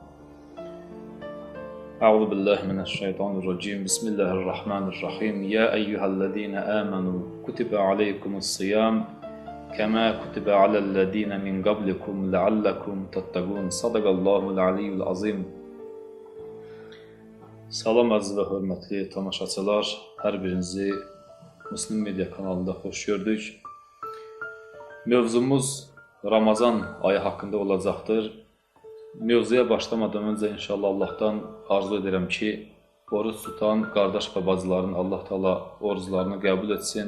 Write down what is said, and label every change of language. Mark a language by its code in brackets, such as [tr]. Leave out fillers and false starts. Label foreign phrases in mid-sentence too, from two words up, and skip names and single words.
[ar] أعوذ بالله من الشيطان الرجيم. بسم الله الرحمن الرحيم. يا أيها الذين آمنوا كتب عليكم الصيام كما كتب على الذين من قبلكم لعلكم تتقون. صدق الله العلي العظيم. [az] Salam əziz və hörmətli tamaşaçılar, hər birinizi Müslim Media kanalında xoş gördük. Mövzumuz Ramazan ayı haqqında olacaqdır. Mövzuya başlamadan öncə inşallah Allahdan arzu edirəm ki, oruç tutan qardaş və bacıların Allah Taala oruclarını qəbul etsin.